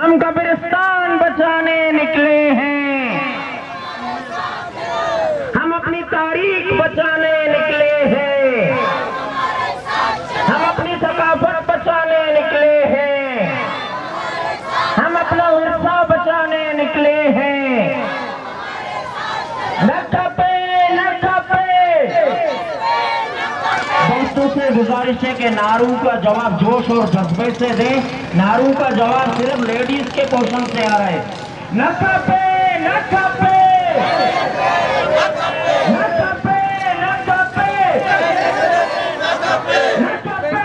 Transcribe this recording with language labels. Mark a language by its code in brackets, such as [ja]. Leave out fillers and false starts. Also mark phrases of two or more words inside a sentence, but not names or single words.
[ur] ہم قبرستان بچانے نکلے ہیں، ہم اپنی تاریخ بچانے نکلے ہیں، ہم اپنی ثقافت بچانے نکلے ہیں، ہم اپنا ورثہ بچانے نکلے ہیں. [sd] न खपे न खपे। [ur] دوستوں سے گزارش ہے کہ نعرو کا جواب جوش اور جذبے سے دے. نعرو کا جواب صرف لیڈیز کے پورشن سے آ رہا ہے. [sd] न खपे न खपे न खपे न खपे न खपे न खपे न खपे